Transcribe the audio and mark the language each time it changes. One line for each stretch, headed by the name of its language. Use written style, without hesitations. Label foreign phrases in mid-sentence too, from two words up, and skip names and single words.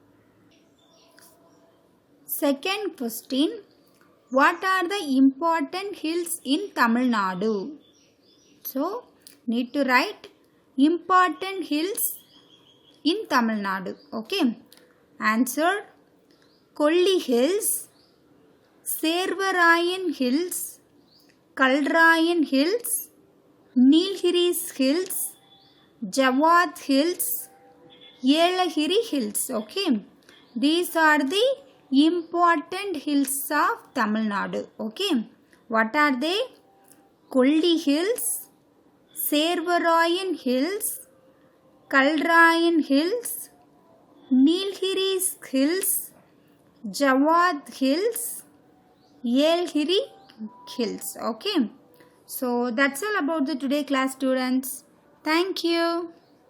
English: Second question. What are the important hills in Tamil Nadu? So need to write important hills in Tamil Nadu. Okay. Answer. Kolli Hills, Servarayan Hills, Kalrayan Hills, Nilgiris Hills, Jawad Hills, Yelagiri Hills. Okay, these are the important hills of Tamil Nadu. Okay, what are they? Kolli Hills, Servarayan Hills, Kalrayan Hills, Nilgiris Hills, Jawad Hills, Yelagiri Hills. Okay, so that's all about the today class, students. Thank you.